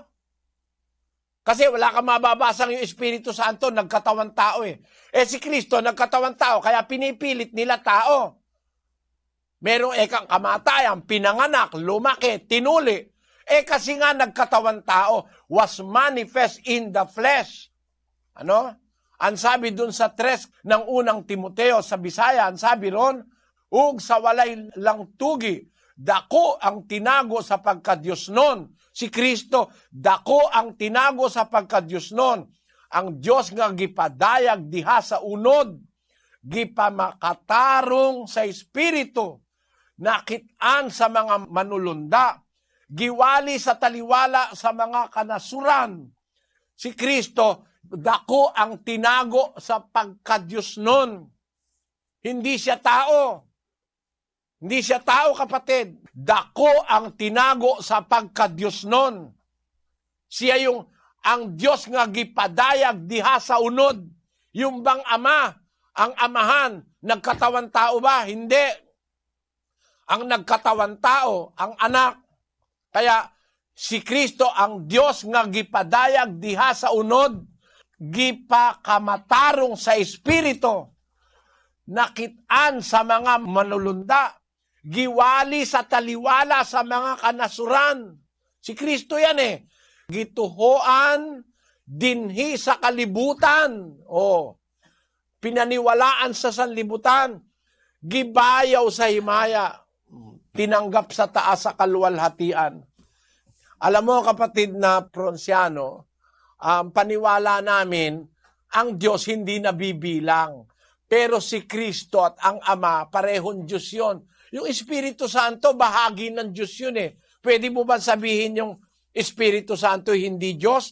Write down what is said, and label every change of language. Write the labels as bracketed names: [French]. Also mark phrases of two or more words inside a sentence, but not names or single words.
[Filipino] Kasi wala kang mababasang yung Espiritu Santo, nagkatawan tao si Kristo, nagkatawan tao, kaya pinipilit nila tao. Merong ekang kamatayan, pinanganak, lumaki, tinuli. Kasi nga nagkatawan tao, [English] was manifest in the flesh. [Filipino] Ang sabi dun sa 3 ng unang Timoteo sa Bisaya, ang sabi ron, [Cebuano] ug sa walay lang tugi, dako ang tinago sa pagka-Diyos nun. Si Kristo, dako ang tinago sa pagka-Diyos nun. Ang Diyos nga gipadayag diha sa unod, gipamakatarong sa Espiritu, nakitaan sa mga manulunda, giwali sa taliwala sa mga kanasuran. Si Kristo, dako ang tinago sa pagka-Diyos nun. [Filipino] Hindi siya tao. Hindi siya tao, kapatid. [Cebuano] Dako ang tinago sa pagka-Diyos nun. [Filipino] Siya yung ang [Cebuano] Diyos nga gipadayag diha sa unod. [Filipino] Yung bang ama, ang amahan, nagkatawan tao ba? Hindi. Ang nagkatawan tao, ang anak. Kaya si [Cebuano] Kristo ang Diyos nga gipadayag diha sa unod, gipakamatarong sa Espiritu, nakitaan sa mga manulunda, giwali sa taliwala sa mga kanasuran. Si Kristo yan Gituhoan dinhi sa kalibutan. [Filipino] Pinaniwalaan sa sanlibutan. [Cebuano] Gibayaw sa himaya. [Filipino] Tinanggap sa taas sa kaluwalhatian. Alam mo kapatid na Pronsiano, paniwala namin, ang Diyos hindi nabibilang. Pero si Kristo at ang Ama, parehong Diyos yun. Yung Espiritu Santo, bahagi ng Diyos yun Pwede mo ba sabihin yung Espiritu Santo hindi Diyos?